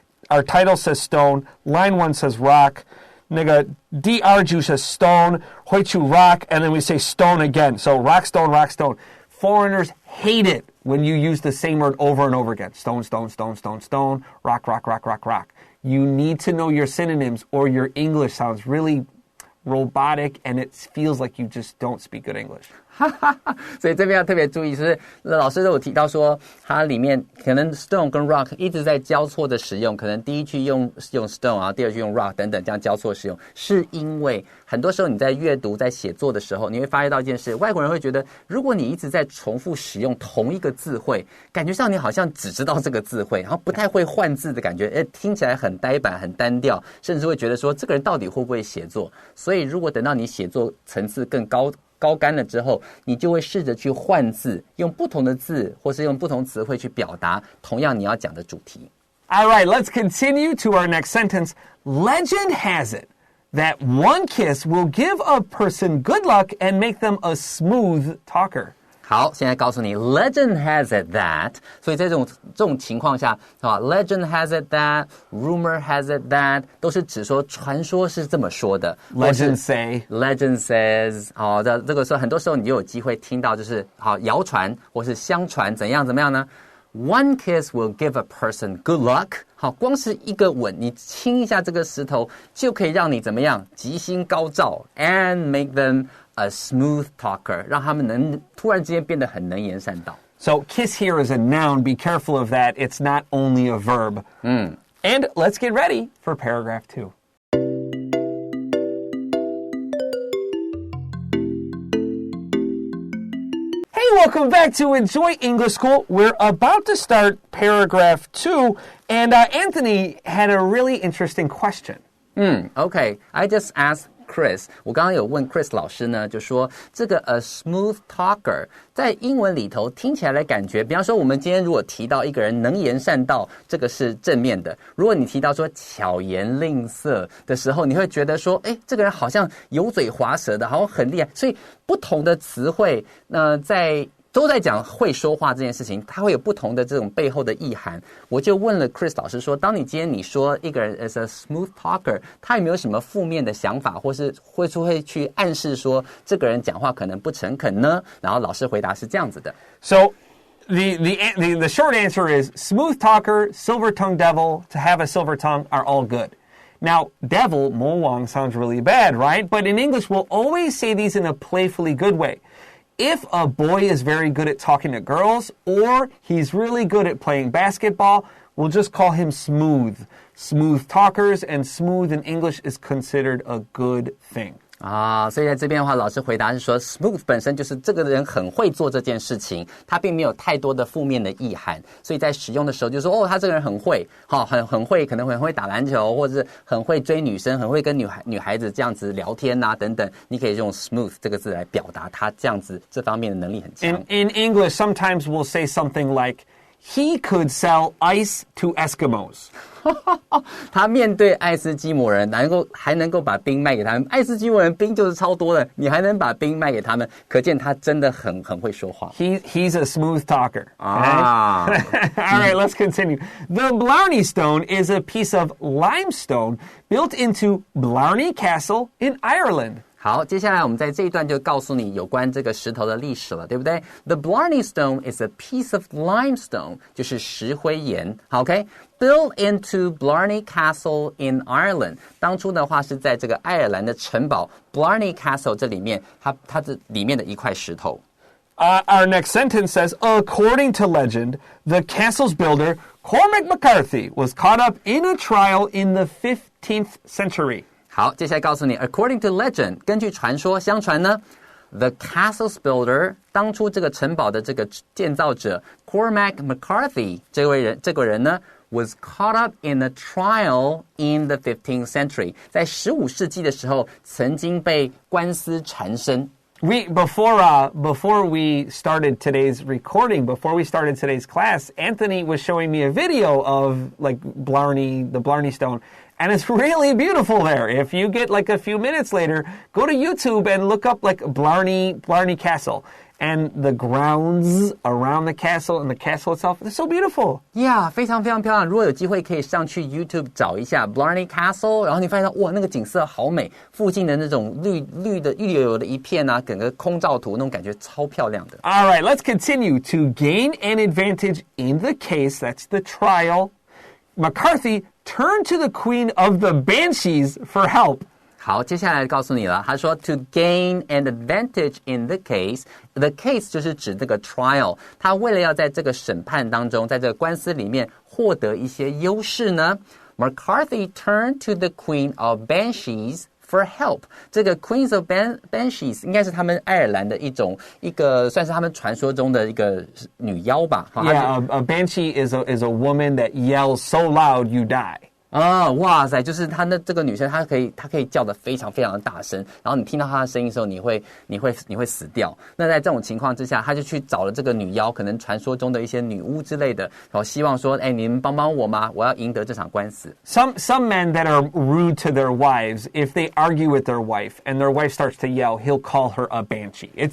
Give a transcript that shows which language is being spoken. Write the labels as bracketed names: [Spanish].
[English] Our title says stone, line 1 says rock, [Chinese] 那个第二句 [English] says stone, [Chinese] 回去 [English] rock, and then we say stone again. So rock, stone, rock, stone. Foreigners hate it when you use the same word over and over again. Stone, stone, stone, stone, stone, rock, rock, rock, rock, rock. You need to know your synonyms or your English sounds really robotic and it feels like you just don't speak good English. [Chinese] 所以这边要特别注意，是老师都有提到说，它里面可能 stone 跟 rock 一直在交错的使用，可能第一句用 stone， 然后第二句用 rock 等等这样交错使用，是因为很多时候你在阅读、在写作的时候，你会发现到一件事，外国人会觉得，如果你一直在重复使用同一个字汇，感觉上你好像只知道这个字汇，然后不太会换字的感觉，听起来很呆板、很单调，甚至会觉得说这个人到底会不会写作？所以如果等到你写作层次更高干了之后，你就会试着去换字，用不同的字或是用不同词汇去表达同样你要讲的主题。 [English] All right, let's continue to our next sentence. Legend has it that one kiss will give a person good luck and make them a smooth talker. [Chinese] 好，现在告诉你 [English] legend has it that， [Chinese] 所以在这种情况下legend has it that， [English] rumor has it that， [Chinese] 都是指说传说是这么说的 [English] Legend say legend says， [Chinese] 好的，这个时候很多时候你就有机会听到就是好谣传或是相传怎么样呢 [English] One kiss will give a person good luck， [Chinese] 好，光是一个吻，你亲一下这个石头就可以让你怎么样吉星高照 [English] and make them a smooth talker， [Chinese] 让他们能突然之间变得很能言善道。 [English] So kiss here is a noun. Be careful of that. It's not only a verb. And let's get ready for paragraph 2. Hey, welcome back to Enjoy English School. We're about to start paragraph 2, and Anthony had a really interesting question. Okay, I just asked Chris， [Chinese] 我刚刚有问 Chris 老师呢，就说这个 a smooth talker 在英文里头听起来的感觉，比方说我们今天如果提到一个人能言善道，这个是正面的；如果你提到说巧言令色的时候，你会觉得说，这个人好像油嘴滑舌的，好像很厉害。所以不同的词汇，都在讲会说话这件事情，它会有不同的这种背后的意涵。我就问了 Chris 老师说，当你今天你说一个人 [English] is a smooth talker， [Chinese] 他有没有什么负面的想法，或是会去暗示说这个人讲话可能不诚恳呢？然后老师回答是这样子的。 [English] So the short answer is smooth talker, silver-tongued devil, to have a silver tongue are all good. Now, devil, [Chinese] 魔王 [English] sounds really bad, right? But in English, we'll always say these in a playfully good way. If a boy is very good at talking to girls, or he's really good at playing basketball, we'll just call him smooth. Smooth talkers, and smooth in English is considered a good thing. [Chinese] 所以在这边的话，老师回答是说 smooth 本身就是这个人很会做这件事情，他并没有太多的负面的意涵，所以在使用的时候就说他这个人很会，很会，可能很会打篮球，或者是很会追女生，很会跟女孩子这样子聊天啊等等，你可以用 smooth 这个字来表达他这样子这方面的能力很强。 [English] In English, sometimes we'll say something like, he could sell ice to Eskimos. [Chinese] 他面对爱斯基摩人还能够把冰卖给他们，爱斯基摩人冰就是超多的，你还能把冰卖给他们，可见他真的很会说话。 [English] He's a smooth talker. All right, let's continue. The Blarney Stone is a piece of limestone built into Blarney Castle in Ireland. [Chinese] 好，接下来我们在这一段就告诉你有关这个石头的历史了，对不对？ [English] The Blarney Stone is a piece of limestone， [Chinese] 就是石灰岩。 [English] 好 ，OK，built into Blarney Castle in Ireland。 [Chinese] 当初的话是在这个爱尔兰的城堡 Blarney Castle 这里面，它这里面的一块石头。 [English] Our next sentence says, according to legend, the castle's builder, Cormac McCarthy, was caught up in a trial in the 15th century. [Chinese] 好，接下来告诉你 [English] according to legend， [Chinese] 根据传说相传呢 [English] the castle's builder， [Chinese] 当初这个城堡的这个建造者 Cormac McCarthy 这个人呢 [English] was caught up in a trial in the 15th century， [Chinese] 在15世纪的时候曾经被官司缠身。 [English] Before we started today's recording, before we started today's class, Anthony was showing me a video of like the Blarney Stone, and it's really beautiful there. If you get like a few minutes later, go to YouTube and look up like Blarney Castle. And the grounds around the castle and the castle itself, they're so beautiful. [Chinese] Yeah, 非常非常漂亮。如果有机会可以上去 YouTube 找一下 Blarney Castle， 然后你发现哇，那个景色好美，附近的那种绿油油的一片啊，整个空照图那种感觉超漂亮的。 [English] All right, let's continue. To gain an advantage in the case, that's the trial, McCarthy turned to the Queen of the Banshees for help. [Chinese] 好，接下来告诉你了。他说 [English] to gain an advantage in the case， the case [Chinese] 就是指这个 trial。他为了要在这个审判当中，在这个官司里面获得一些优势呢 ， [English] McCarthy turned to the Queen of Banshees for help。 [Chinese] 这个 Queens of Banshees 应该是他们爱尔兰的一个算是他们传说中的一个女妖吧。 [English] Yeah, a banshee is a woman that yells so loud you die. [Chinese] 哇塞，就是她的这个女生，她可以叫得非常非常的大声，然后你听到她的声音的时候，你会死掉。那在这种情况之下，他就去找了这个女妖，可能传说中的一些女巫之类的，然后希望说，你们帮帮我吗？我要赢得这场官司。 [English] Some men that are rude to their wives, if they argue with their wife and their wife starts to yell, he'll call her a banshee.